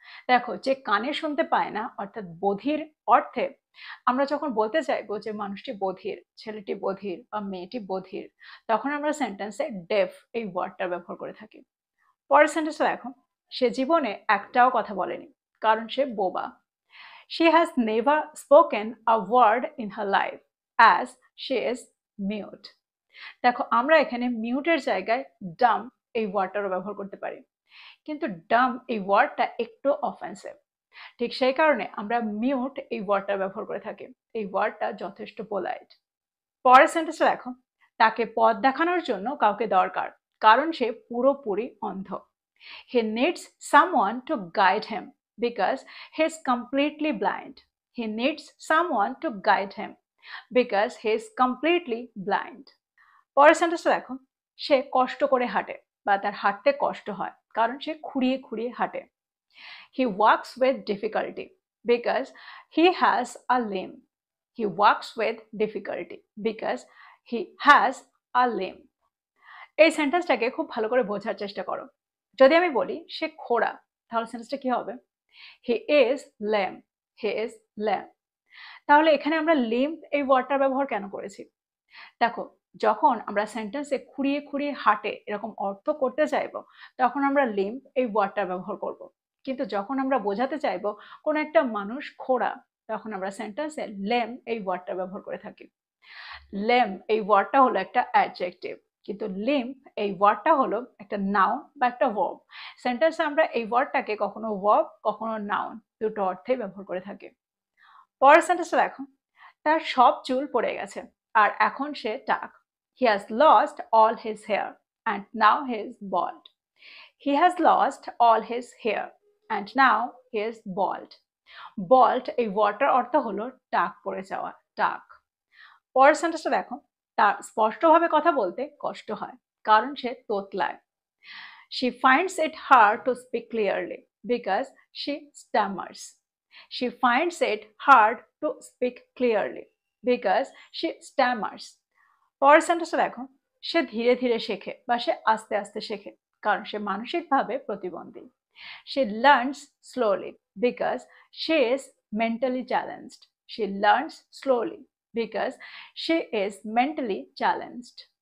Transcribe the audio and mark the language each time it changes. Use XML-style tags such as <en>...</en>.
<bn>দেখো, যে কানে শুনতে পায় না অর্থাৎ বধির অর্থে আমরা যখন বলতে চাইবো যে মানুষটি বধির, ছেলেটি বধির বা মেয়েটি বধির, তখন আমরা সেন্টেন্সে ডেফ এই ওয়ার্ডটা ব্যবহার করে থাকি। পরের সেন্টেন্সটা দেখো, সে জীবনে একটাও কথা বলেনি কারণ সে বোবা।</bn> <en>She has never spoken a word in her life as she is mute.</en> <bn>দেখো, আমরা এখানে মিউটের জায়গায় ডাম এই ওয়ার্ডটারও ব্যবহার করতে পারি, কিন্তু ডাম এই ওয়ার্ডটা একটু অফেন্সিভ। ঠিক সেই কারণে আমরা মিউট এই ওয়ার্ডটা ব্যবহার করে থাকি। এই ওয়ার্ডটা যথেষ্ট পোলাইট। পরের সেন্টেন্সটা দেখো, তাকে পথ দেখানোর জন্য কাউকে দরকার কারণ সে পুরোপুরি অন্ধ।</bn> <en>He needs someone to guide him because he is completely blind. He needs someone to guide him because he is completely blind.</en> <bn>পরের সেন্টেন্সটা দেখো, সে কষ্ট করে হাঁটে বা তার হাঁটতে কষ্ট হয় কারণ সে খুঁড়িয়ে খুঁড়িয়ে হাঁটে।</bn> <en>He walks with difficulty because he has a limp. He walks with difficulty because he has a limp.</en> <bn>এই সেন্টেন্সটাকে খুব ভালো করে বোঝার চেষ্টা করো। যদি আমি বলি সে খোড়া, তাহলে সেন্টেন্সটা কি হবে?</bn> <en>He is lamp. He is lamp.</en> <bn>তাহলে এখানে আমরা লিম্প এই ওয়ার্ডটার ব্যবহার কেন করেছি? দেখো, যখন আমরা সেন্টেন্সে খুঁড়িয়ে খুঁড়িয়ে হাঁটে এরকম অর্থ করতে চাইবো, তখন আমরা লিম্প এই ওয়ার্ডটার ব্যবহার করব। কিন্তু যখন আমরা বোঝাতে চাইবো কোনো একটা মানুষ খোড়া, তখন আমরা সেন্টেন্সে লেম এই ওয়ার্ডটা ব্যবহার করে থাকি। লেম এই ওয়ার্ডটা হলো একটা অ্যাডজেক্টিভ, কিন্তু লিম্প এই ওয়ার্ডটা হলো একটা নাউন বা একটা ভার্ব। সেন্টেন্সে আমরা এই ওয়ার্ডটাকে কখনো ভার্ব, কখনো নাউন, দুটো অর্থেই ব্যবহার করে থাকি। পরের সেন্টেন্সটা দেখো, তার সব চুল পড়ে গেছে আর এখন সে টাক।</bn> <en>He has lost all his hair and now he is bald. He has lost all his hair and now he is bald.</en> <bn>Bald এই ওয়ার্ডটার অর্থ হলো টাক পড়ে যাওয়া, টাক। পরের সেন্টেন্সটা দেখো, তার স্পষ্টভাবে কথা বলতে কষ্ট হয় কারণ সে তোতলায়।</bn> <en>She finds it hard to speak clearly because she stammers. She finds it hard to speak clearly because she stammers.</en> <bn>পরের সেন্টেন্সটা দেখো, সে ধীরে ধীরে শেখে বা সে আস্তে আস্তে শেখে কারণ সে মানসিকভাবে প্রতিবন্ধী।</bn> <en>She learns slowly because she is mentally challenged. She learns slowly because she is mentally challenged.</en>